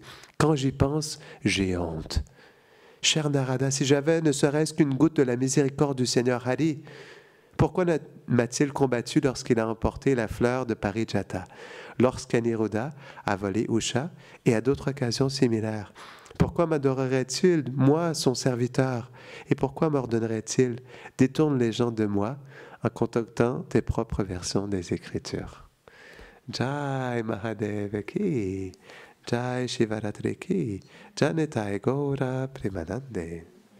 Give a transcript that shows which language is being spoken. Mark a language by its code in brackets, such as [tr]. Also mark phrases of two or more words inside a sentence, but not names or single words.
[fr] Quand j'y pense, j'ai honte. Cher Narada, si j'avais ne serait-ce qu'une goutte de la miséricorde du Seigneur Hari, pourquoi m'a-t-il combattu lorsqu'il a emporté la fleur de Parijata, lorsqu'Aniruddha a volé Usha et à d'autres occasions similaires? Pourquoi m'adorerait-il, moi, son serviteur? Et pourquoi m'ordonnerait-il? Détourne les gens de moi en concoctant tes propres versions des Écritures. [hi] जय महादेव की, जय शिवरात्रि की, [bn] জনিতাই গৌর প্রেমানন্দে.